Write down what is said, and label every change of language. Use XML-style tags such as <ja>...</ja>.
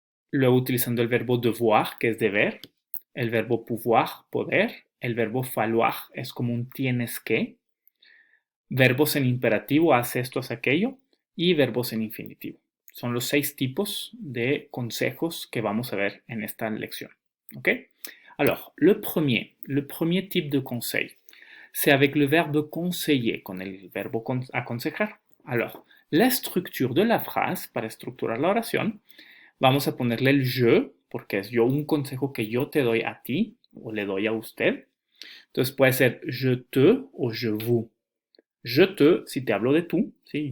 <es>Luego utilizando el verbo devoir, que es deber, el verbo pouvoir, poder, el verbo falloir es como un tienes que, verbos en imperativo, haz esto, haz aquello, y verbos en infinitivo. Son los 6 tipos de consejos que vamos a ver en esta lección. ¿Ok?</es> <fr>Alors, le premier type de conseil, c'est avec le verbe conseiller,</fr> <es>con el verbo aconsejar.</es> <fr>Alors, la structure de la phrase,</fr> <es>para estructurar la oración, vamos a ponerle el je, porque es yo un consejo que yo te doy a ti o le doy a usted. Entonces puede ser je te o je vous. Je te, si te hablo de tú, ¿sí?</es>